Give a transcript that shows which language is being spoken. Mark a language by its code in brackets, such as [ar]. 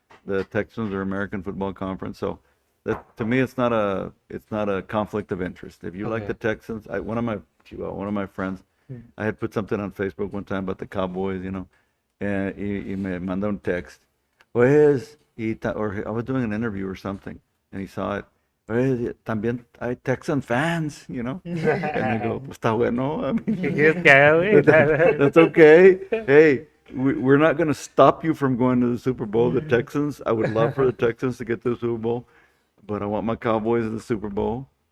[en] The Texans are American Football Conference. So that, to me, it's not a conflict of interest. If you like Okay. the Texans, one of my friends, I had put something on Facebook one time about the Cowboys, and [es] y me mandó un [en] text. Pues, or I was doing an interview or something, and he saw it. [es] Pues, también hay Texan fans, [en] And I go, [es] pues está bueno. [en] I mean, [es] ¿Qué quieres que haga, güey? [en] that's okay. Hey, we're not going to stop you from going to the Super Bowl. The Texans, I would love for the Texans to get to the Super Bowl, but I want my Cowboys in the Super Bowl.